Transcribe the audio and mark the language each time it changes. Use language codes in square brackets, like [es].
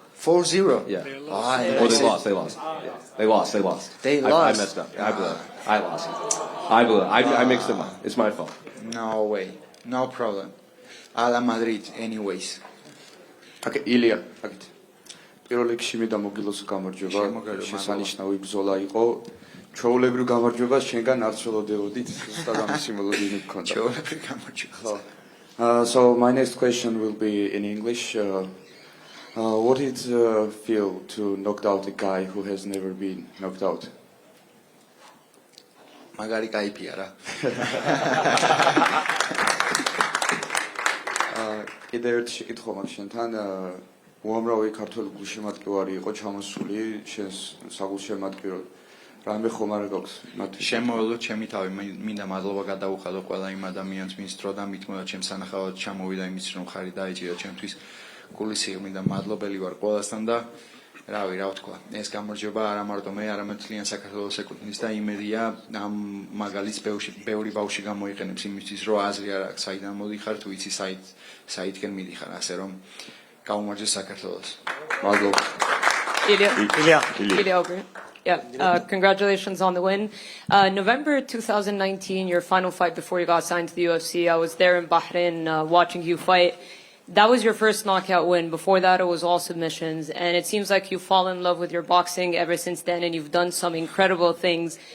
[en] 4-0? Yeah. They lost. They lost. They lost. They I lost. messed up. I blew it. I lost. I blew it. I mixed them up. It's my fault. No way. No problem. A la Madrid, anyways. Okay, Ilia, [ka] აქეთ. პირველ რიგში მინდა მოგილოცო გამარჯვება. შემოგარება, შესანიშნავი ბრძოლა იყო. ჩვეულებრივ გამარჯვებას შენგან არ ცველოდებოდით, ზუსტად ამის სიმბოლიზმი გქონდა. Ჩვეულებრივ გამარჯვებას. [en] So my next question will be in English. What did it feel to knock out a guy who has never been knocked out? [ka] მაგარი кайფია რა. კიდევ ერთი შეკითხვა მაქვს შენთან. უამრავი ქართველი გულშემატკივარი იყო ჩამოსული შენს საგულშემატკივროდ. რამე ხომ არ გაქვს მათთვის? შემოველო ჩემი თავი, მინდა მადლობა გადაუხადო ყველა იმ ადამიანს, ვინც დრო და მitmoda ჩემს სანახავად ჩამოვიდა იმის რომ ხარი დაიჭირა ჩემთვის. გულის მინდა მადლობელი ვარ ყველასთან და რავი, რა ვთქვა. ეს გამარჯვება არა მარტო მე, არამედ ძალიან საქართველოს ეკუთვნის და იმედია ამ მაგალითს ბევრი ბავშვი გამოიყენებს იმისთვის, რომ აზრი არ აქვს, საიდან მოდიხარ, თუ იცი საითკენ მიდიხარ, ასე რომ გაუმარჯოს საქართველოს. მადლობა. [en] Ilia. Yeah, congratulations on the win. November 2019, your final fight before you got signed to the UFC. I was there in Bahrain watching you fight. That was your first knockout win. Before that, it was all submissions. And it seems like you've fallen in love with your boxing ever since then, and you've done some incredible things.